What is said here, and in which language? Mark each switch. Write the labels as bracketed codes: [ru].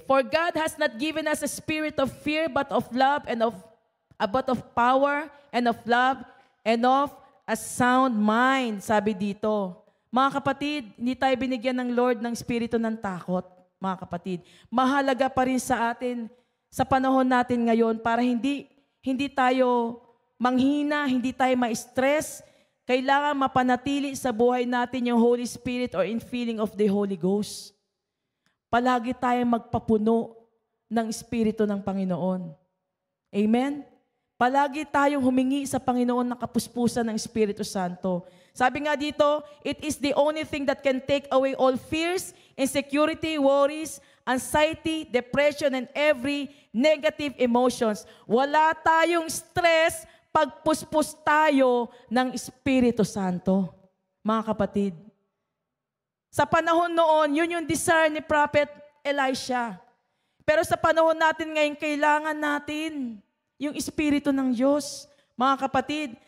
[en] For God has not given us a spirit of fear, but of love and of power and of love and of a sound mind. [tl] Sabi dito. Mga kapatid, hindi tayo binigyan ng Lord ng espiritu ng takot, mga kapatid. Mahalaga pa rin sa atin sa panahon natin ngayon para hindi tayo manghina, hindi tayo ma-stress. Kailangan mapanatili sa buhay natin yung Holy Spirit or infilling of the Holy Ghost. Palagi tayong magpapuno ng Espiritu ng Panginoon. Amen? Palagi tayong humingi sa Panginoon ng kapuspusan ng Espiritu Santo. Sabi nga dito, [en] it is the only thing that can take away all fears, insecurity, worries, anxiety, depression, and every negative emotions. [tl] Wala tayong stress pag puspos tayo ng Espiritu Santo. Mga kapatid, sa panahon noon, yun yung desire ni Prophet Elisha. Pero sa panahon natin ngayon, kailangan natin yung Espiritu ng Diyos, mga kapatid.